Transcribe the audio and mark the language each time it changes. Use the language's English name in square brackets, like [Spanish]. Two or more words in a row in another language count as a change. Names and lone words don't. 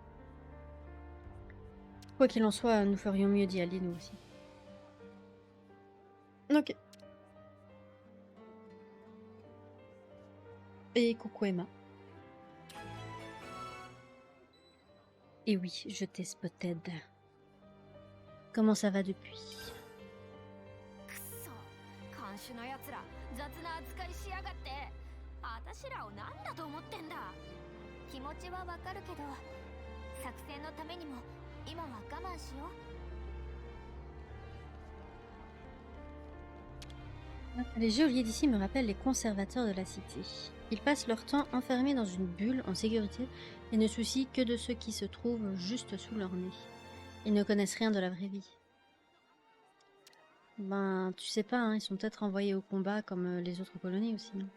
[French] Quoi qu'il en soit, nous ferions mieux d'y aller, nous aussi. Ok. Et coucou Emma. Et oui, je t'ai spotted. Comment ça va depuis? [Japanese] くそ、看守のやつら雑な扱いしやがって。あたしらを何だと思ってんだ。気持ちはわかるけど、作戦のためにも今は我慢しよう。 [French] Les geôliers d'ici me rappellent les conservateurs de la cité. Ils passent leur temps enfermés dans une bulle en sécurité et ne soucient que de ceux qui se trouvent juste sous leur nez. Ils ne connaissent rien de la vraie vie. Ben, tu sais pas, hein, ils sont peut-être envoyés au combat comme les autres colonies aussi, hein.